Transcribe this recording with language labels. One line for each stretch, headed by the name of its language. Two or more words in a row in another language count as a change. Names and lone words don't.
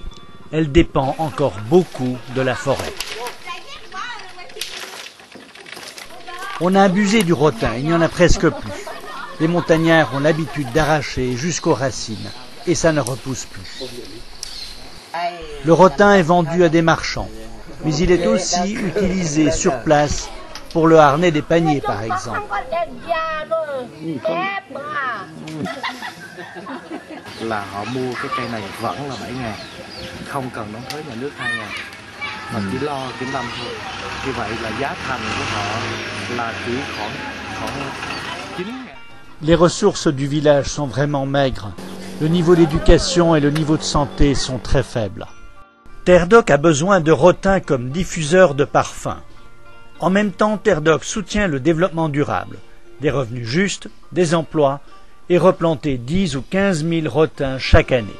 French: Elle dépend encore beaucoup de la forêt. On a abusé du rotin, il n'y en a presque plus. Les montagnards ont l'habitude d'arracher jusqu'aux racines et ça ne repousse plus. Le rotin est vendu à des marchands, mais il est aussi utilisé sur place pour le harnais des paniers par exemple.
Vietnamese: Là họ mua cái cây này vẫn là 7.000, không cần đóng thuế nhà nước 2.000, mà chỉ lo kiểm lâm thôi. Như vậy là giá thành của họ là chỉ khoảng 9.000.
French: Les ressources du village sont vraiment maigres. Le niveau d'éducation et le niveau de santé sont très faibles. Terre d'Oc a besoin de rotin comme diffuseur de parfums. En même temps, Terre d'Oc soutient le développement durable, des revenus justes, des emplois et replanter 10 ou 15 000 rotins chaque année.